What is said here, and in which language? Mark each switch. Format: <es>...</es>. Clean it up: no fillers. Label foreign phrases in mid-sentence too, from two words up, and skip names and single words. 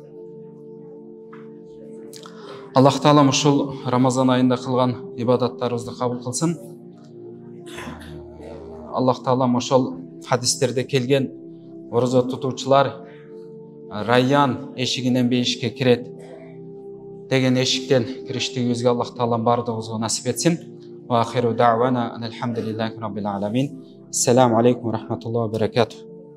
<ky>Аллах Таалам ушул Рамазан айында кылган ибадаттарыбызды кабыл кылсын. Аллах Таалам ошол хадистерде келген орозо тутуучулар Райян эшигинен бейишке кирет деген эшиктен кириштигибизге Аллах Таалам бардыгыбызга насип этсин.</ky> <ar>وآخر دعوانا الحمد لله رب العالمين. السلام عليكم ورحمة الله وبركاته.</ar>